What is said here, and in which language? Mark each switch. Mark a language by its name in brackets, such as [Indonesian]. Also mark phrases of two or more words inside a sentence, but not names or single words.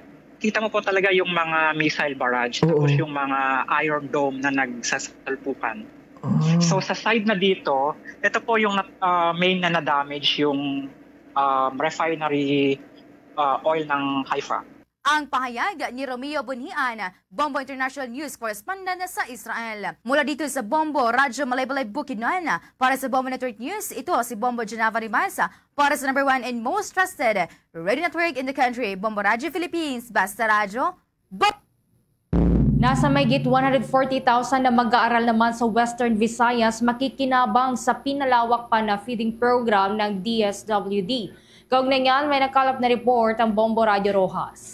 [Filipino] Kita mo po talaga yung mga [English] missile barrage, [Filipino] tapos yung mga Iron Dome na nagsasalpukan. So sa side na dito, ito po yung main na na-damage yung [English] refinery oil [Filipino] ng Haifa. Ang pahayag ni Romeo Bunhian, Bombo International News Correspondent sa Israel. Mula dito sa Bombo Radyo Malay-Balay Bukidnon, para sa Bombo Network News, ito si Bombo Genava Rimasa, para sa [English] #1 and most trusted radio network in the country, [Filipino] Bombo Radyo Philippines. Basta Radyo, Nasa mahigit 140,000 na mag-aaral naman sa Western Visayas makikinabang sa pinalawak pa na [English] feeding program [Filipino] ng DSWD. Kaugnay niyan, may nakalap na report ang Bombo Radio Rojas.